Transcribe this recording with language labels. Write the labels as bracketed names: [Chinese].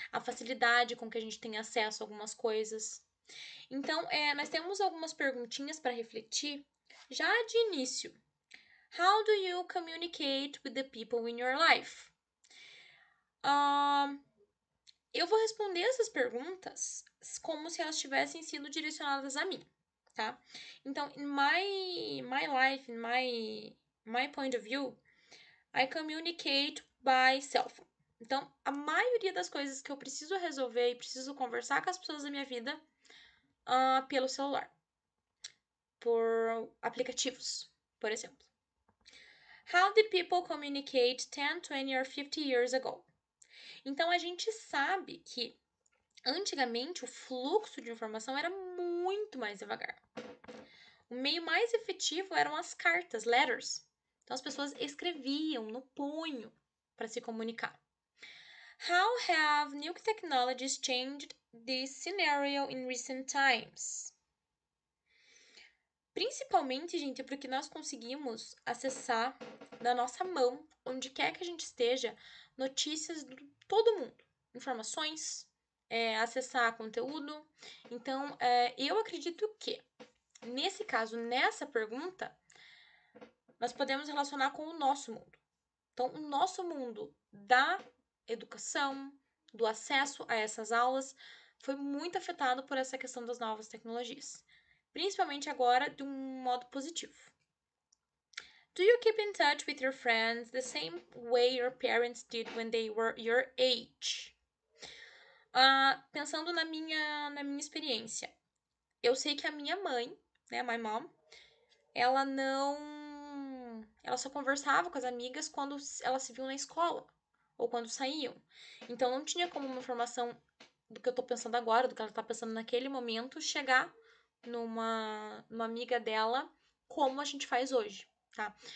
[Portuguese] A facilidade com que a gente tem acesso a algumas coisas. Então, nós temos algumas perguntinhas para refletir já de início. [English] How do you communicate with the people in your life? [Portuguese] Eu vou responder essas perguntas como se elas tivessem sido direcionadas a mim, tá? [English] Então, in my life, in my point of view, I communicate by cell phone. [Portuguese] Então, a maioria das coisas que eu preciso resolver e preciso conversar com as pessoas da minha vida pelo celular, por aplicativos, por exemplo. [English] How did people communicate 10, 20 or 50 years ago? [Portuguese] Então, a gente sabe que antigamente o fluxo de informação era muito mais devagar. O meio mais efetivo eram as cartas, letters. Então, as pessoas escreviam no punho para se comunicar. [English] How have new technologies changed this scenario in recent times? [Portuguese] Principalmente, gente, porque nós conseguimos acessar da nossa mão, onde quer que a gente esteja, notícias de todo mundo, informações, acessar conteúdo. Então, eu acredito que, nesse caso, nessa pergunta, nós podemos relacionar com o nosso mundo. Então, o nosso mundo da educação, do acesso a essas aulas, foi muito afetado por essa questão das novas tecnologias. Principalmente agora, de um modo positivo. [English] Do you keep in touch with your friends the same way your parents did when they were your age? [Portuguese] Pensando na minha experiência, eu sei que a minha mãe, né, [English] my mom, [Portuguese] ela só conversava com as amigas quando elas se viam na escola ou quando saíam. Então não tinha como uma informação do que eu tô pensando agora, do que ela tá pensando naquele momento, chegar numa amiga dela como a gente faz hoje, tá?